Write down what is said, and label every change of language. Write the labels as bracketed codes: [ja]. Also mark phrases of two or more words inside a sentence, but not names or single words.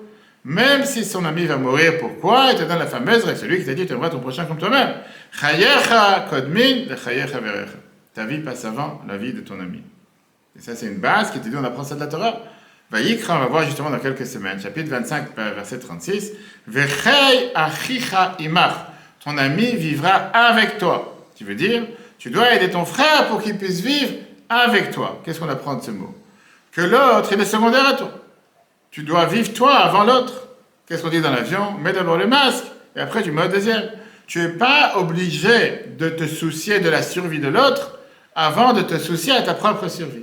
[fr] Même si son ami va mourir, pourquoi? Il te donne la fameuse règle, celui qui t'a dit tu aimeras ton prochain comme toi-même. [he] חייך קודמין לחיי חברך. [fr] Ta vie passe avant la vie de ton ami. Et ça, c'est une base qui te dit, on apprend ça de la Torah. Vayikra, on va voir justement dans quelques semaines, chapitre 25, verset 36. [he] וחי אחיך עמך. [fr] Ton ami vivra avec toi. Tu veux dire, tu dois aider ton frère pour qu'il puisse vivre avec toi. Qu'est-ce qu'on apprend de ce mot? Que l'autre, il est secondaire à toi. Tu dois vivre toi avant l'autre. Qu'est-ce qu'on dit dans l'avion? Mets d'abord le masque et après tu mets le deuxième. Tu n'es pas obligé de te soucier de la survie de l'autre avant de te soucier à ta propre survie.